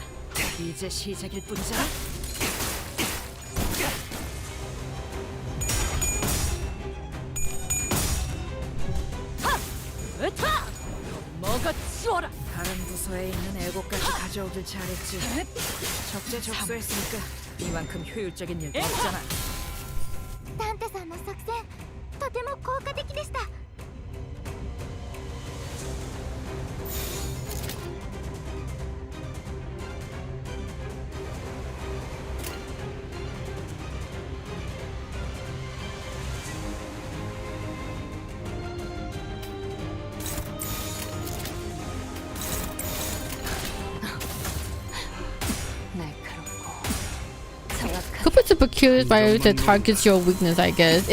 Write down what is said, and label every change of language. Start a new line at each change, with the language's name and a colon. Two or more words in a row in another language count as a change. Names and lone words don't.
Korean: 이제 시작일 뿐이잖아. 먹어치워라. 다른 부서에 있는 애고까지 가져오길 잘했지. 적재적소했으니까 이만큼 효율적인 일도 없잖아.
Japanese: サンタさんの作戦とても効果的でした。
English: COVID's a peculiar virus that targets your weakness, I guess.